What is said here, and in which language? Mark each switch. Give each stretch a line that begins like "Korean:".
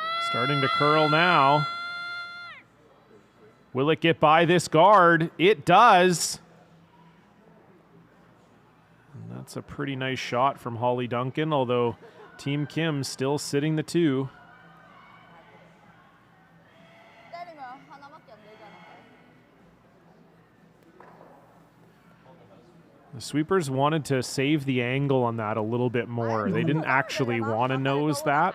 English: Starting to curl now. Will it get by this guard? It does. And that's a pretty nice shot from Holly Duncan, although Team Kim still sitting the 2.
Korean: 때리면 하나밖에 안 되잖아.
English: The sweepers wanted to save the angle on that a little bit more. They didn't actually want to nose that.